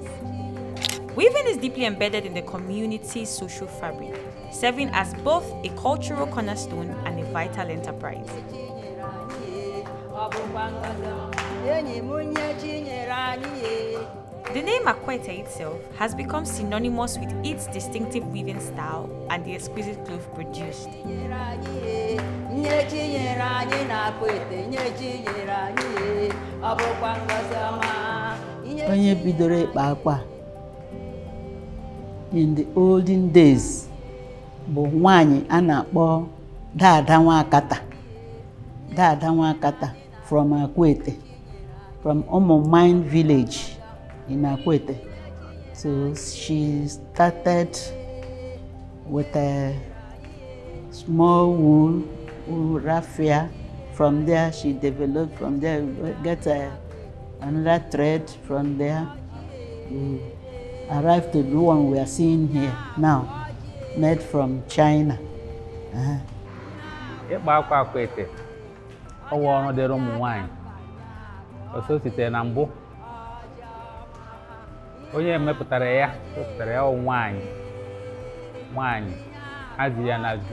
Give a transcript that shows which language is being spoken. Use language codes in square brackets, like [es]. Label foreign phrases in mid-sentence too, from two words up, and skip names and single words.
[en] Weaving is deeply embedded in the community's social fabric, serving as both a cultural cornerstone and a vital enterprise. The name Akwete itself has become synonymous with its distinctive weaving style and the exquisite cloth produced. [ig] Onye bidoro ịkpa akwa [en] in the olden days [ig] bụ nwanyị a na-akpọ Dada Nwakata [en] from Akwete, from Omomine village in Akwete. So she started with a small wool raffia. From there she developed, from there get another thread. From there we arrived to the one we are seeing here now, made from China. [ig] Ịkpa akwa Akwete ọwụ ọrụ dịrị ụmụ nwanyị ọsọ sitere na mbụ onye mepụtara ya nwanyị haziri ya na